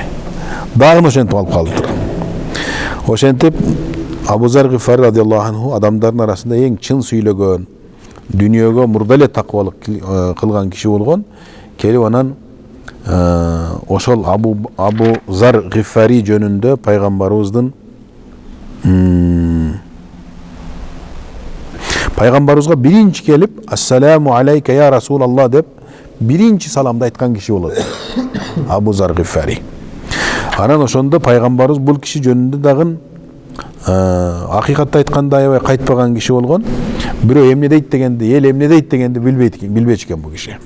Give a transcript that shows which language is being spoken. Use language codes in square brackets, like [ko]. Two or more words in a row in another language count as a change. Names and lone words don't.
[ky] Дагы ошентип алып калыптыр. Ошентип Абу Зар Гифари [ar] رضي الله عنه [ky] адамдардын арасында эң чын сүйлөгөн, дүниөгө мурда эле такыбалык кылган киши болгон. Келип анан ошол Абу Зар Гифари жөнүндө пайгамбарыбыздын пайгамбарыбызга биринчи келип [ar] السلام عليك يا رسول الله [ky] деп биринчи саламды айткан киши болот. Абу Зар Гифари. Анан ошондо пайгамбарыбыз бул киши жөнүндө дагы акыйкатты айтканда аябай кайтпаган киши болгон. Бирөө эмне дейт дегенде, эл эмне дейт дегенде билбечү экен бул киши.